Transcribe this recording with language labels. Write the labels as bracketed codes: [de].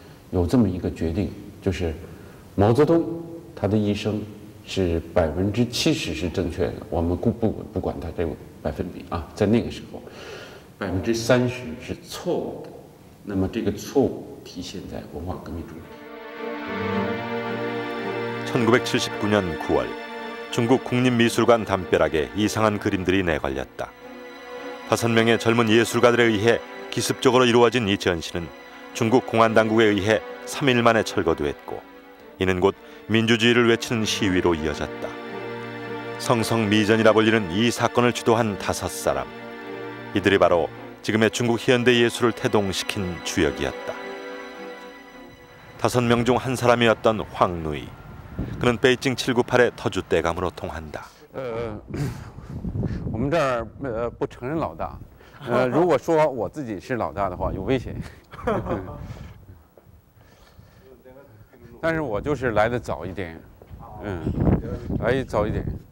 [zh] 有这么一个决定，就是毛泽东他的一生是70%是正确的，我们不管他这个百分比啊，在那个时候30%是错误的，那么这个错误体现在文化革命中。 [ko] 1979년 9월 중국 국립미술관 담벼락에 이상한 그림들이 내걸렸다. 5명의 젊은 예술가들에 의해 기습적으로 이루어진 이 전시는 중국 공안당국에 의해 3일 만에 철거됐고 이는 곧 민주주의를 외치는 시위로 이어졌다. 성성미전이라 불리는 이 사건을 주도한 5사람. 이들이 바로 지금의 중국 현대 예술을 태동시킨 주역이었다. 5명 중 한 사람이었던 황누이. 그는 베이징 798의 터주 떼감으로 통한다. [zh] 我们这儿不承认老大。如果说我自己是老大的话，有危险。但是我就是来的早一点，来早一点。